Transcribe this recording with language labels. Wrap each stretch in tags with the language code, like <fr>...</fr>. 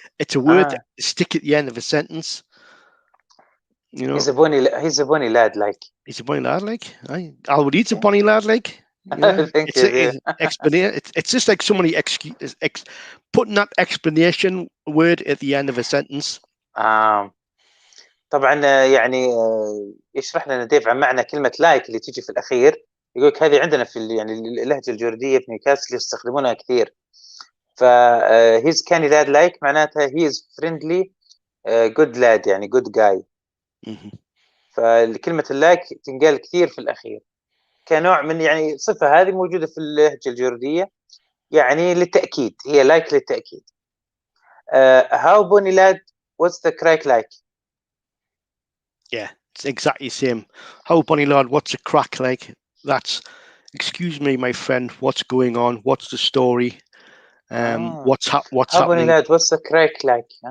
<en>It's a word that stick at the end of a sentence. You know, he's a bonny lad like. He's a bonny lad like. وليد's a bonny lad like. You know? It's just like somebody putting that explanation word at the end of a sentence.</en> <ar>طبعا يعني يشرح لنا ديف عن معنى كلمة لايك اللي تيجي في الأخير. يقول لك هذه عندنا في يعني اللهجة الجوردية في نيوكاسل يستخدمونها كثير.</ar> <en>ف he's canny lad like</en> <ar>معناتها</ar> <en>he is friendly good lad يعني good guy.</en> <ar>فكلمة اللايك تنقال كثير في الأخير كنوع من يعني صفة هذه موجودة في اللهجة الجوردية يعني للتأكيد. هي لايك للتأكيد.</ar> <en>How bonny lad, what's the crack like? Yeah, it's exactly the same. How bonny lad, what's the crack like? That's, excuse me, my friend, what's going on? What's the story? What's how happening? Bonny lad, what's the crack like?</en>